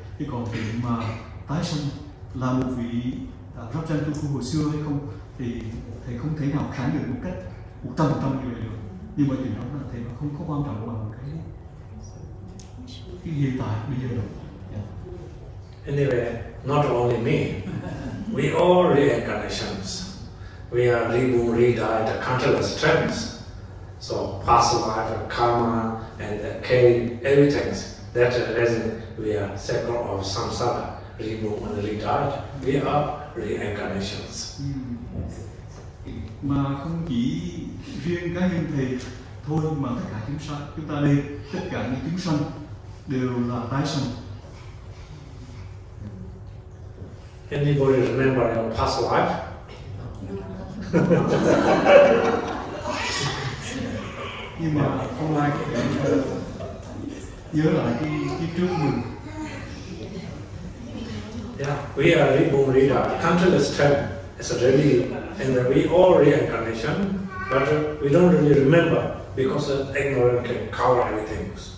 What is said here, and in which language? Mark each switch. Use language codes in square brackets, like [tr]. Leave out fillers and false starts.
[vi] Chứ còn chuyện mà tái sanh là một vị rắp danh Tulku hồi xưa hay không thì thầy không thể nào khẳng định một cách 100% như vậy được. Nhưng mà chuyện đó là thầy nó không có quan trọng bằng cái hiện tại bây giờ được. [en] Anyway, not only me, we all reincarnations. We are reborn, redied, countless times. So past life, karma, and carry everything. That reason we are cycle of samsara, reborn and redied. We are reincarnations. [vi] Mà không chỉ riêng cá nhân thầy thôi, mà tất cả chúng ta đây, tất cả những chúng sanh đều là tái sanh. [en] Anybody remember your past life? [vi] Nhưng mà không ai có thể nhớ lại cái trước mình. [en] Yeah, we are reborn, redied, countless times. It's really, and we all reincarnation, but we don't really remember because ignorance can cover everything.